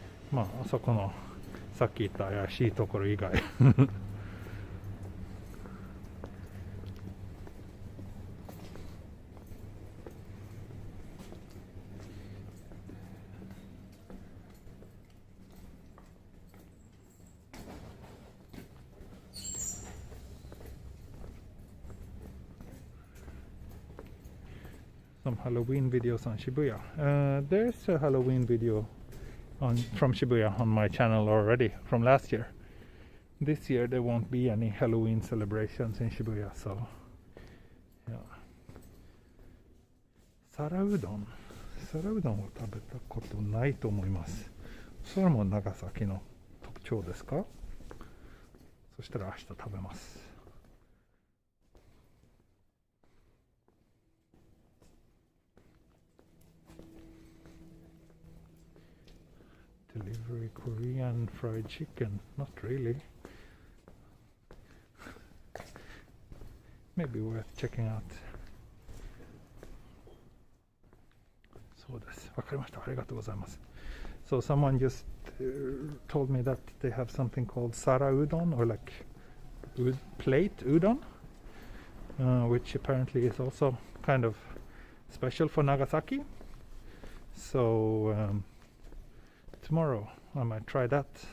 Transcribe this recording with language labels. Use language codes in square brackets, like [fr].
[ja] まああそこのさっき言った怪しいところ以外 [en] Some Halloween videos on Shibuya. There's a Halloween video from Shibuya on my channel already from last year. This year there won't be any Halloween celebrations in Shibuya, so yeah. [ja] 皿うどんを食べたことないと思います。それも長崎の特徴ですか？そしたら明日食べます。 [en] Delivery Korean fried chicken? Not really. Maybe worth checking out. [ja] そうです。わかりました。ありがとうございます。 [en] So someone just told me that they have something called Sara udon, or like plate udon, which apparently is also kind of special for Nagasaki. So tomorrow I might try that.